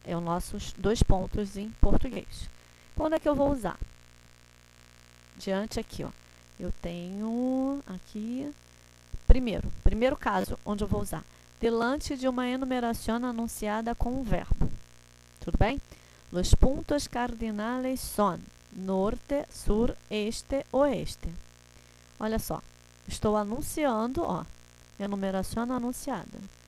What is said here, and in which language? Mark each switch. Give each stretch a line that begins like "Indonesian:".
Portuguese: É os nossos 2 pontos em português. Quando é que eu vou usar? Diante aqui, ó. Eu tenho aqui, primeiro caso, onde eu vou usar. Delante de uma enumeração anunciada com um verbo. Tudo bem?
Spanish: Los puntos cardinales son norte, sur, este, oeste.
Portuguese: Olha só, estou anunciando, ó, enumeração anunciada.